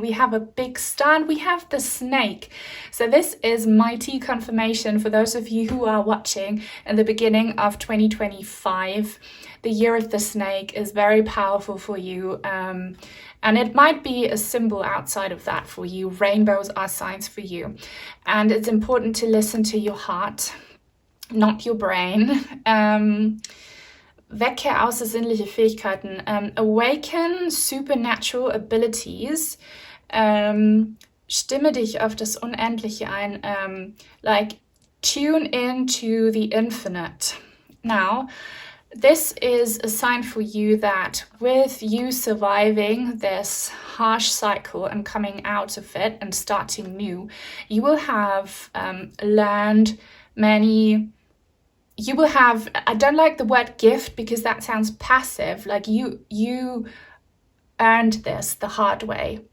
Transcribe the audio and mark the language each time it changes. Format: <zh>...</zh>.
<en>We have a big star and we have the snake. So this is mighty confirmation for those of you who are watching in the beginning of 2025. The year of the snake is very powerful for you. And it might be a symbol outside of that for you. Rainbows are signs for you. And it's important to listen to your heart, not your brain.</en> <de>Wecke außersinnliche Fähigkeiten,</de> <en>awaken supernatural abilities,</en> <de>stimme dich auf das Unendliche ein,</de> <en>like tune into the infinite. Now, this is a sign for you that with you surviving this harsh cycle and coming out of it and starting new, you will have learned many. You will have, I don't like the word gift because that sounds passive, like you earned this the hard way.</en>